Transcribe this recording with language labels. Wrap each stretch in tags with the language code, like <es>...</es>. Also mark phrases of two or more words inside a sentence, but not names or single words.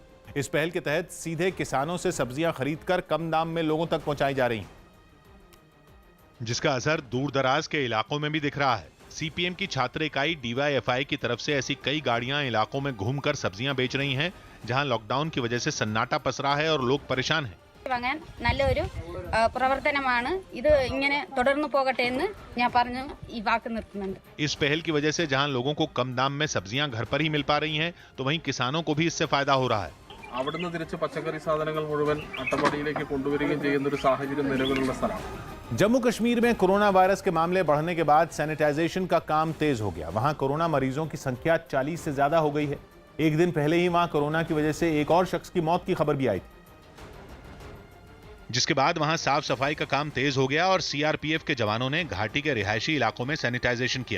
<hi>इस पहल के तहत सीधे किसानों से सब्जियां खरीदकर कम दाम में लोगों तक पहुंचाई जा रही हैं, जिसका असर दूर दराज के इलाकों में भी दिख रहा है। सीपीएम की छात्र इकाई DYFI की तरफ से ऐसी कई गाड़ियां इलाकों में घूमकर सब्जियां बेच रही हैं, जहां लॉकडाउन की वजह से सन्नाटा पसरा है और लोग परेशान हैं।</hi> <ml>നല്ലൊരു പ്രവർത്തനമാണ് ഇത് ഇങ്ങനെ തുടർന്നു പോകട്ടെ എന്ന് ഞാൻ പറഞ്ഞു ഈ വാക്ക് നിർത്തുന്നുണ്ട്।</ml> <hi>इस पहल की वजह से जहां लोगों को कम दाम में सब्जियां घर पर ही मिल पा रही हैं, तो वहीं किसानों को भी इससे फायदा हो रहा है।</hi> <ml>അവിടുന്ന് തിരിച്ച് പച്ചക്കറി സാധനങ്ങൾ മുഴുവൻ അട്ടപ്പാടിയിലേക്ക് കൊണ്ടുവരികയും ചെയ്യുന്ന ഒരു സാഹചര്യം നിലവിലുള്ള സ്ഥലമാണ്।</ml> <hi>जम्मू कश्मीर में कोरोना वायरस के मामले बढ़ने के बाद सैनिटाइजेशन का काम तेज हो गया। वहां कोरोना मरीजों की संख्या 40 से ज्यादा हो गई है। एक दिन पहले ही वहां कोरोना की वजह से एक और शख्स की मौत की खबर भी आई थी, जिसके बाद वहां साफ सफाई का काम तेज हो गया और CRPF के जवानों ने घाटी के रिहायशी इलाकों में सैनिटाइजेशन किया।</hi>